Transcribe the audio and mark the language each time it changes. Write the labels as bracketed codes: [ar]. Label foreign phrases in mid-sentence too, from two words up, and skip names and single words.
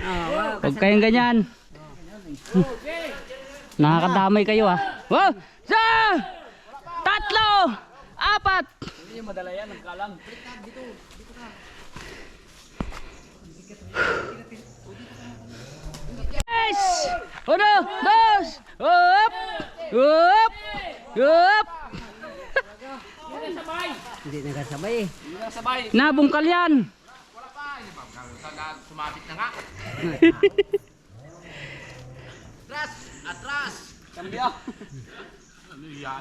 [tl] Huwag kayong ganyan. Nakakadamay kayo ah. Wow! Isa! Tatlo! Apat! Hindi madala yan, nagkalang. Yes! [es] Uno! Dos! [tl] Up! [en] Up! Up! [tl] Hindi nagkasabay eh. Hindi na sabay. Nabungkal yan! Sumabit na nga. Atras! Kambya. Ano yan?